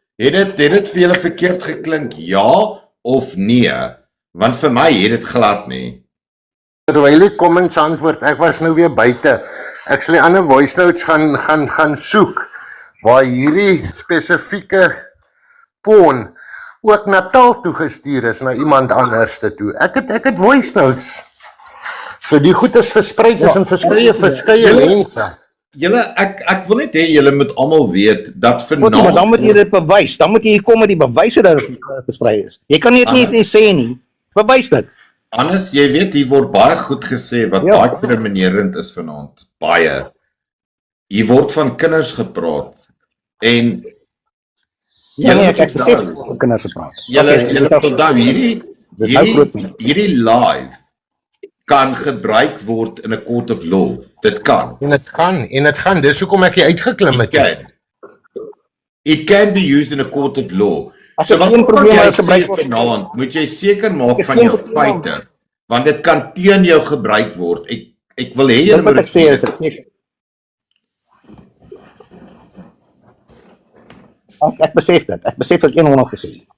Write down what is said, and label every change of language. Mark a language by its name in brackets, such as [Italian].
[Afrikaans] Het dit vir julle verkeerd geklink, ja of nee? Want vir my het dit glad nie. Terwyl die comments antwoord, ek was nou weer buite. Ek sal die ander voice notes gaan soek waar hierdie spesifieke porn ook Natal toe gestuur is na iemand anders toe. Ek het voice notes. So die goed is versprei tussen verskeie mense. Julle, ek wil net hê julle moet almal weet dat Maar dan vanaand moet jy dit bewys. Dan moet jy kom met die bewyse dat dit versprei is. Jy kan dit nie sê nie. Bewys dit. anders jy weet hier word baie goed gesê wat baie kriminerend is vanaand. Baie. Hier word van kinders gepraat en Ja nee, ek besef van kinders gepraat. Julle onthou hierdie live kan gebruik word in 'n [English] court of law. [Afrikaans] Dit kan. En dit gaan. Dis hoekom ek hier uitgeklim het. [English] It can be used in a court of law. [Afrikaans] As er geen probleme gebruik word vanaand, moet jy seker maak van jou feite, want dit kan teen jou gebruik word. Ek wil hê jy moet ek sê is ek sê Ek besef dit. Ek besef dit 100% gesê.